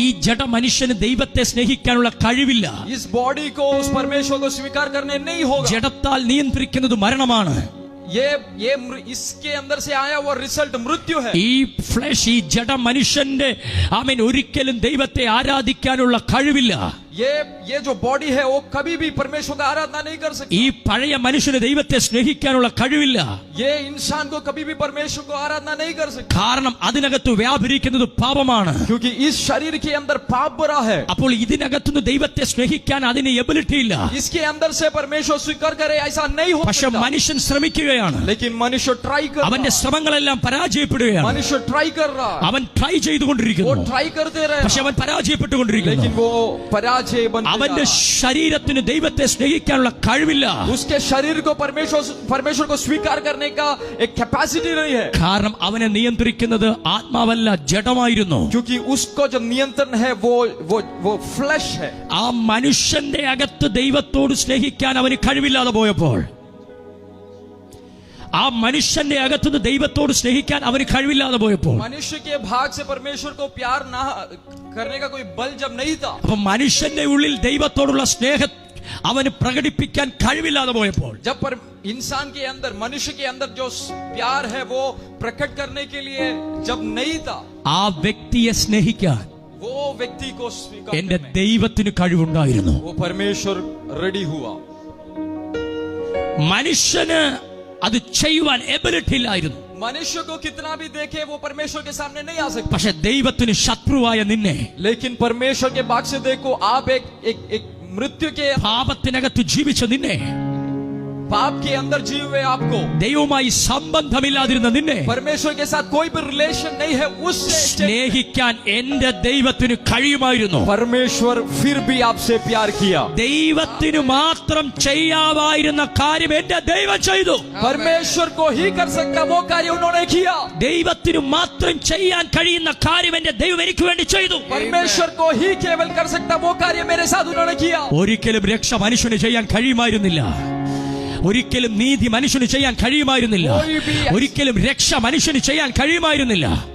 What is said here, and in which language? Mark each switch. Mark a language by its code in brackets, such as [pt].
[ml] ഈ ജഡ മനുഷ്യന് ദൈവത്തെ സ്നേഹിക്കാനുള്ള കഴിവില്ല. [hi] इस बॉडी को उस परमेश्वर को स्वीकार करने नहीं होगा। [ml] ജഡത്താൽ നിയന്ത്രിക്കുന്നത് മരണമാണ്. [hi] ये इसके अंदर से आया वो रिजल्ट मृत्यु है। [ml] ഈ ഫ്ലഷ്, ഈ ജഡ മനുഷ്യന്റെ ആമേൻ ഒരിക്കലും ദൈവത്തെ ആരാധിക്കാനുള്ള കഴിവില്ല. [hi] ये जो बॉडी है वो कभी भी परमेश्वर का आराधना नहीं कर सकती। [ml] ഈ പഴയ മനുഷ്യന് ദൈവത്തെ സ്നേഹിക്കാനുള്ള കഴിവില്ല. [hi] ये इंसान को कभी भी परमेश्वर को आराधना नहीं कर सकती, [ml] കാരണം അതിനകത്ത് വ്യാപരിക്കുന്നത് പാപമാണ്. [hi] क्योंकि इस शरीर के अंदर पाप भरा है। [ml] അപ്പോൾ ഇതിനകത്തുനിന്ന് ദൈവത്തെ സ്നേഹിക്കാൻ അതിന് എബിലിറ്റി ഇല്ല. [hi] इसके अंदर से परमेश्वर स्वीकार करे ऐसा नहीं हो [ml] പക്ഷെ [hi] सकता। [ml] മനുഷ്യൻ ശ്രമിക്കുകയാണ്. [hi] लेकिन मनुष्य ट्राई कर [ml] അവന്റെ ശ്രമങ്ങളെല്ലാം പരാജയപ്പെടുകയാണ്. [hi] मनुष्य ट्राई कर रहा है, [ml] അവൻ ട്രൈ [hi] वो [ml] ചെയ്തുകൊണ്ടിരിക്കുന്നു. [hi] ट्राई करते रहे, [ml] പക്ഷെ അവൻ പരാജയപ്പെട്ടുകൊണ്ടിരിക്കുന്നു. [hi] लेकिन वो पराजय बनते [ml] അവന്റെ [hi] जा रहा है। [ml] ശരീരത്തിന് ദൈവത്തെ സ്നേഹിക്കാനുള്ള കഴിവില്ല. [hi] उसके शरीर को परमेश्वर को स्वीकार करने का एक कैपेसिटी नहीं है, [ml] കാരണം അവനെ നിയന്ത്രിക്കുന്നത് ആത്മാവല്ല, ജഡമായിരുന്നു. [hi] क्योंकि उसको जो नियंत्रण है वो फ्लैश है। [ml] ആ മനുഷ്യന്റെ അകത്ത് ദൈവത്തോട് സ്നേഹിക്കാൻ അവന് കഴിവില്ലാതെ പോയപ്പോൾ, ആ മനുഷ്യന്റെ അകത്തുനിന്ന് ദൈവത്തോട് സ്നേഹിക്കാൻ അവന് കഴിവില്ലാതെ പോയപ്പോൾ, [hi] मनुष्य के भाग से परमेश्वर को प्यार ना करने का कोई बल जब नहीं था, [ml] അപ്പൊ മനുഷ്യന്റെ ഉള്ളിൽ ദൈവത്തോടുള്ള സ്നേഹം അവന് പ്രകടിപ്പിക്കാൻ കഴിവില്ലാതെ പോയപ്പോൾ, [hi] जब पर इंसान के अंदर, मनुष्य के अंदर जो प्यार है वो प्रकट करने के लिए जब नहीं था, [ml] ആ വ്യക്തിയെ സ്നേഹിക്കാൻ [hi] वो व्यक्ति को स्वीकार [ml] എന്റെ [hi] करने, [ml] ദൈവത്തിന് കഴിവുണ്ടായിരുന്നു. [hi] वो परमेश्वर रेडी हुआ. [ml] മനുഷ്യന് അത് ചെയ്യുവാൻ എബിലിറ്റി ഇല്ലായിരുന്നു. [hi] मनुष्य को कितना भी देखे वो परमेश्वर के सामने नहीं आ सकता, [ml] പക്ഷെ ദൈവത്തിന് ശത്രുവായ നിന്നെ, [hi] लेकिन परमेश्वर के भाग से देखो, आप एक मृत्यु के [ml] പാപത്തിനകത്ത് ജീവിച്ച നിന്നെ, [hi] पाप के अंदर जीव हुए आपको, [ml] ദൈവവുമായി സംബന്ധമില്ലാതിരുന്ന നിന്നെ [hi] परमेश्वर के साथ कोई भी रिलेशन नहीं है, उससे [ml] സ്നേഹിക്കാൻ എന്റെ ദൈവത്തിന് കഴിയുമായിരുന്നു. [hi] परमेश्वर फिर भी आपसे प्यार किया. [ml] ദൈവത്തിന് മാത്രം ചെയ്യാമായിരുന്ന കാര്യം എന്റെ ദൈവം ചെയ്തു. [hi] परमेश्वर को ही कर सकता वो कार्य उन्होंने किया. [ml] ദൈവത്തിന് മാത്രം ചെയ്യാൻ കഴിയുന്ന കാര്യം എന്റെ ദൈവം എനിക്ക് വേണ്ടി ചെയ്തു. [hi] परमेश्वर को ही केवल कर सकता वो कार्य मेरे साथ उन्होंने किया. [ml] ഒരിക്കലും രക്ഷ മനുഷ്യന് ചെയ്യാൻ കഴിയുമായിരുന്നില്ല. ഒരിക്കലും നീതി മനുഷ്യന് ചെയ്യാൻ കഴിയുമായിരുന്നില്ല. ഒരിക്കലും രക്ഷ മനുഷ്യന് ചെയ്യാൻ കഴിയുമായിരുന്നില്ല.